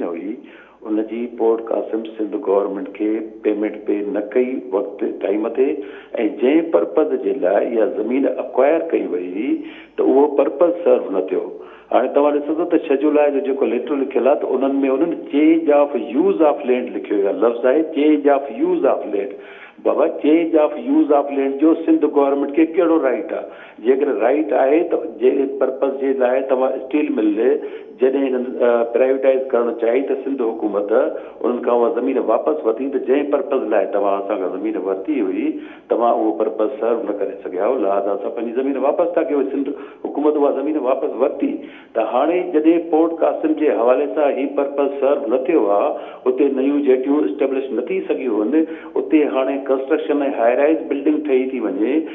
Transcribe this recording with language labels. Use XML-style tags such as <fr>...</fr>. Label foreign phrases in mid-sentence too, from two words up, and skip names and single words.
<sd>हुई उनजी पोर्ट कासिम सिंध गवर्नमेंट खे</sd> <en>payment pay</en> <sd>न कई वक़्तु टाइम ते ऐं जंहिं पर्पज़ जे लाइ इहा ज़मीन अक्वायर कई वई हुई त उहो</sd> <en>purpose serve</en> <sd>न थियो हाणे तव्हां ॾिसो था त शेड्यूल आहे जो जेको लेटर लिखियलु आहे त उन्हनि में उन्हनि</sd> <en>change of use of land</en> <sd>लिखियो आहे लफ़्ज़ आहे</sd> <en>change of use of land</en> <sd>बाबा</sd> <en>change of use of land</en> <sd>जो सिंध गवर्नमेंट खे कहिड़ो राइट आहे जेकर राइट आहे त जे पर्पज़ जे लाइ तव्हां स्टील मिल जॾहिं हिननि प्राइवेटाइज़ करणु चाही त सिंध हुकूमत उन्हनि खां उहा ज़मीन वापसि वरिती त जंहिं पर्पज़ लाइ तव्हां असांखां ज़मीन वरिती हुई तव्हां उहो</sd> <en>purpose serve</en> <sd>न करे सघिया हो लिहाज़ा असां पंहिंजी ज़मीन वापसि था कयूं सिंध हुकूमत उहा ज़मीन वापसि वरिती त हाणे जॾहिं पोर्ट कासिम जे हवाले सां ही</sd> <en>purpose serve</en> <sd>न थियो आहे उते नयूं जेटियूं स्टेब्लिश न थी सघियूं आहिनि उते हाणे कंस्ट्रक्शन ऐं</sd> <en>highrise building</en> <sd>ठही थी वञे</sd>